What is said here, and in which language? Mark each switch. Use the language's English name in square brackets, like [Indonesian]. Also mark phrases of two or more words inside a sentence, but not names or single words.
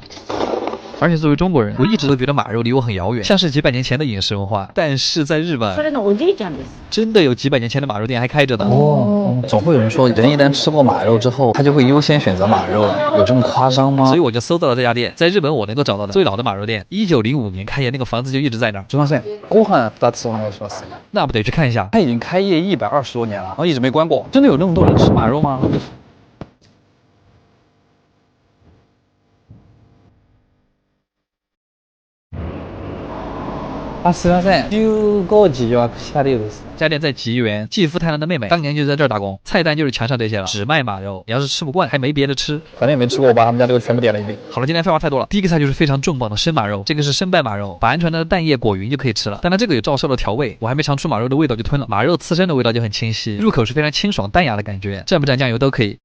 [Chinese] 而且作为中国人，我一直都觉得马肉离我很遥远，像是几百年前的饮食文化。但是在日本，真的有几百年前的马肉店还开着呢。哦，总会有人说，人一旦吃过马肉之后，他就会优先选择马肉，有这么夸张吗？所以我就搜到了这家店，在日本我能够找到的最老的马肉店，1905年开业，那个房子就一直在那儿。 [Japanese] すみません、ご飯2つお願いします。 [Chinese] 那不得去看一下？他已经开业120多年了，然后一直没关过。真的有那么多人吃马肉吗？ [Japanese] すみません、15時予約した量です。 [Chinese] 这家店在吉原，继父太郎的妹妹当年就在这儿打工，菜单就是墙上这些了，只卖马肉。你要是吃不惯，还没别的吃。反正也没吃过，我把他们家这个全部点了一遍。好了，今天废话太多了。第一个菜就是非常重磅的生马肉，这个是生拌马肉，把鹌鹑的蛋液裹匀就可以吃了。但它这个有照烧的调味，我还没尝出马肉的味道就吞了。马肉刺身的味道就很清晰，入口是非常清爽淡雅的感觉，蘸不蘸酱油都可以。